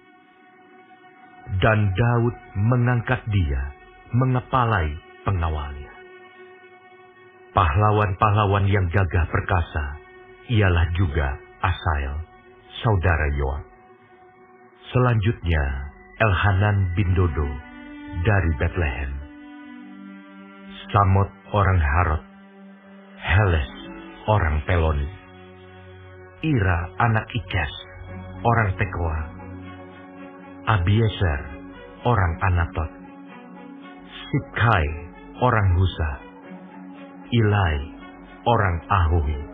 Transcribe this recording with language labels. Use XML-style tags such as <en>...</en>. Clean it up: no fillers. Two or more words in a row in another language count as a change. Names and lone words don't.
<id>Dan Daud mengangkat dia mengepalai pengawalnya. Pahlawan-pahlawan yang gagah perkasa ialah juga Asael, saudara Yoab. Selanjutnya Elhanan bin Dodo dari Betlehem. Samot orang Harod, Heles orang Peloni, Ira anak Ikes orang Tekoa, Abieser orang Anatot, Sibkai orang Husa, Ilai orang Ahohi,</id>